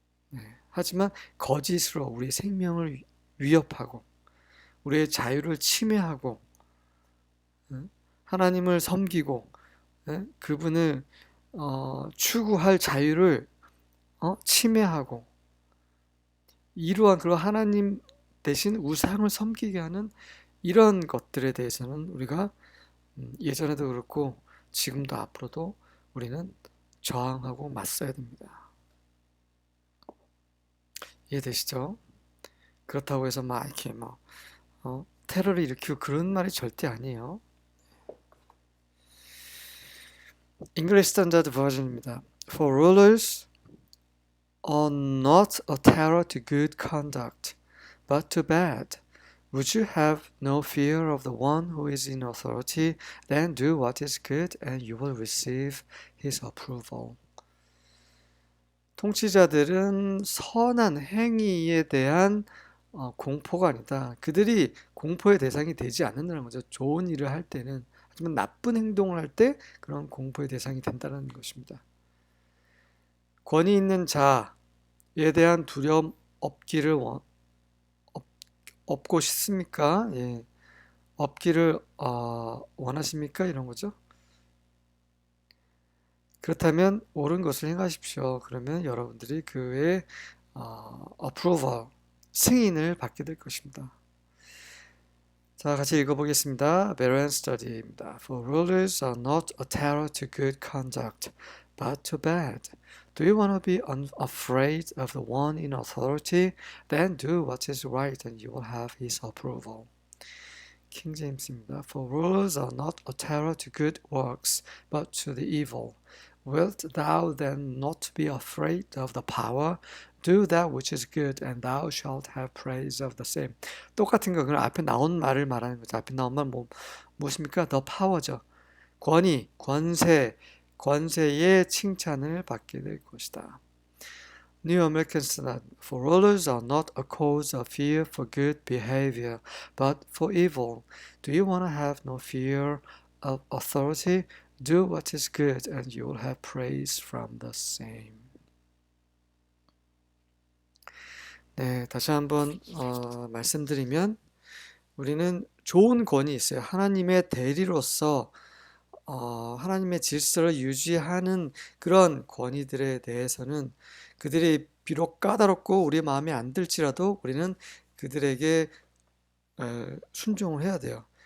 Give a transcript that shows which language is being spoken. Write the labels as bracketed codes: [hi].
[ko] 네. 하지만 거짓으로 우리 생명을 위협하고 우리의 자유를 침해하고 하나님을 섬기고 그분을 추구할 자유를 침해하고 이러한 그런 하나님 대신 우상을 섬기게 하는 이런 것들에 대해서는 우리가 예전에도 그렇고 지금도 앞으로도 우리는 저항하고 맞서야 됩니다. 이해되시죠? 그렇다고 해서 막 이렇게 테러를 일으키고 그런 말이 절대 아니에요. [en] English Standard Version입니다. For rulers are not a terror to good conduct, but to bad. Would you have no fear of the one who is in authority? Then do what is good, and you will receive his approval. [ko] 통치자들은 선한 행위에 대한 공포가 아니다. 그들이 공포의 대상이 되지 않는다는 거죠. 좋은 일을 할 때는. 하지만 나쁜 행동을 할 때 그런 공포의 대상이 된다는 것입니다. 권위 있는 자에 대한 두려움 없기를 없고 싶습니까? 예. 없기를 원하십니까? 이런 거죠. 그렇다면 옳은 것을 행하십시오. 그러면 여러분들이 그의 approval, 승인을 받게 될 것입니다. 자, 같이 읽어보겠습니다. [en] Berean Study입니다. For rulers are not a terror to good conduct, but to bad. Do you want to be afraid of the one in authority? Then do what is right, and you will have his approval. [ko] 킹 제임스입니다. [en] For rulers are not a terror to good works, but to the evil. Wilt thou then not be afraid of the power? Do that which is good, and thou shalt have praise of the same. [ko] 똑같은 거, 그럼 앞에 나온 말을 말하는 거죠. 앞에 나온 말 무엇입니까? [en] The power죠. [ko] 권위, 권세의 칭찬을 받게 될 것이다. [en] New American Standard. For rulers are not a cause of fear for good behavior, but for evil. Do you want to have no fear of authority? Do what is good, and you will have praise from the same. [ko] 네, 다시 한번 말씀드리면 우리는 좋은 권위 있어요. 하나님의 대리로서 하나님의 질서를 유지하는 그런 권위들에 대해서는 그들이 비록 까다롭고 우리 마음에 안 들지라도 우리는 그들에게 순종을 해야 돼요.